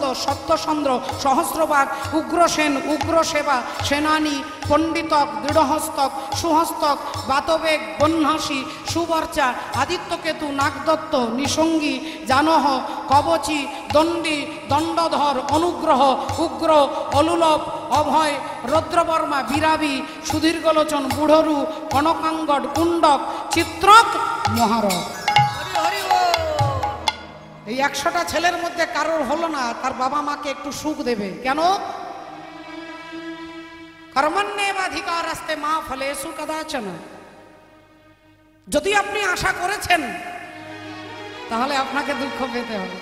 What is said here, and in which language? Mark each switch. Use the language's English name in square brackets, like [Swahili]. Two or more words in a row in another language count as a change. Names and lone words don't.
[Bangla] সত্যচন্দ্র, সহস্রবাগ, উগ্রসেন, উগ্রসেবা, সেনানী, পণ্ডিতক, দৃঢ়হস্তক, সুহস্তক, বাতবেগ, বহ্নাসী, সুবর্চা, আদিত্যকেতু, নাগদত্ত, নিসঙ্গী, জানহ, কবচী, দণ্ডী, দণ্ডধর, অনুগ্রহ, উগ্র, অলুলভ, অভয়, রৌদ্রবর্মা, বিরাবী, সুদীর্ঘলোচন, বুড়রু, কনকাঙ্গড, কুণ্ডক, চিত্রক, মহারথ। এই 100টা ছেলের মধ্যে কারোর হলো না তার বাবা মাকে একটু সুখ দেবে। [Sanskrit] কেন? কর্মণ্যেবাধিকারস্তে মা ফলেষু কদাচন। [Bangla] যদি আপনি আশা করেছেন তাহলে আপনাকে দুঃখ পেতে হবে।